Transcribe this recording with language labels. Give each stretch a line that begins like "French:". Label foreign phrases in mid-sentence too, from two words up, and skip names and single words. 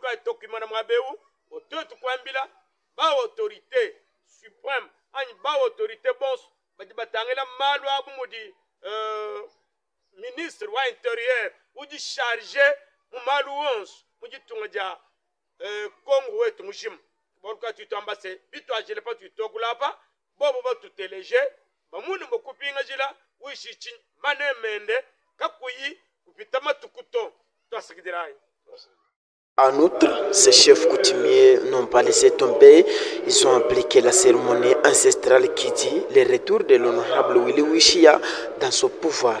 Luba-Katanga: ka tokimana mwabeu ototu kwambila ba
French: autorité suprême
Luba-Katanga: ani ba
French: autorité bons
Luba-Katanga: bajibatangela malu abu mudi ministre wa intérieur ujisharge mu malu wonso mujitunga ja Congo wetu mushima bolka tutambase bitu ajele pa tutokulapa bobo batuteleje bamuni mokupinga jila wishichi manemende kakuyi kupita matukuto twasikidirayi.
French: En outre, ces chefs coutumiers n'ont pas laissé tomber, ils ont appliqué la cérémonie ancestrale qui dit le retour de l'honorable Willy Wishia dans son pouvoir.